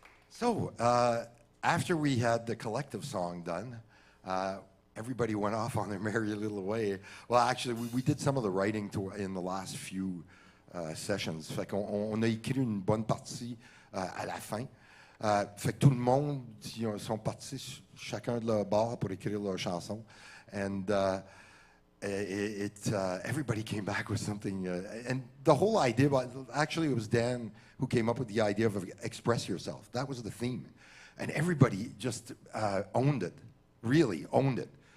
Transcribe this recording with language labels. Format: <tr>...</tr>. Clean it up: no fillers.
<en>So, after we had the collective song done, everybody went off on their merry little way. Well, actually, we did some of the writing in the last few sessions.</en> <fr>Fait qu'on a écrit une bonne partie à la fin. Fait que tout le monde, ils sont partis chacun de leur bord pour écrire leur chanson.</fr> <en>And everybody came back with something. And the whole idea, actually, it was Dan who came up with the idea of express yourself. That was the theme. And everybody just owned it, really owned it.</en>